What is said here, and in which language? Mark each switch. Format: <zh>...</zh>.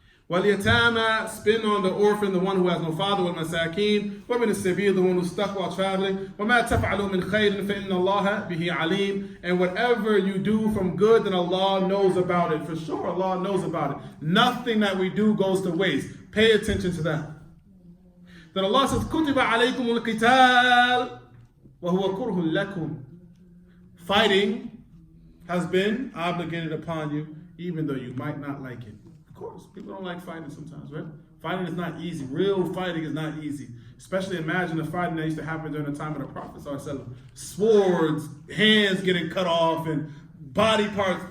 <ar>وَالْيَتَامَى,</ar> <en>spend on the orphan, the one who has no father,</en> <ar>وَالْمَسَاكِينَ, وَمِنَ السَّبِيلِ,</ar> <en>the one who's stuck while traveling,</en> <ar>وَمَا تَفْعَلُوا مِنْ خَيْرٍ فَإِنَّ اللَّهَ بِهِ عَلِيمٌ,</ar> <en>and whatever you do from good, then Allah knows about it. For sure, Allah knows about it. Nothing that we do goes to waste. Pay attention to that. Then Allah says,</en> <ar>كُتِبَ عَلَيْكُمُ الْقِتَالِ وَهُوَ كُرْهٌ لَكُمْ.</ar> <en>Fighting has been obligated upon you, even though you might not like it. Of course, people don't like fighting sometimes, right? Fighting is not easy. Real fighting is not easy. Especially imagine the fighting that used to happen during the time of the Prophet. Swords, hands getting cut off, and body parts.</en>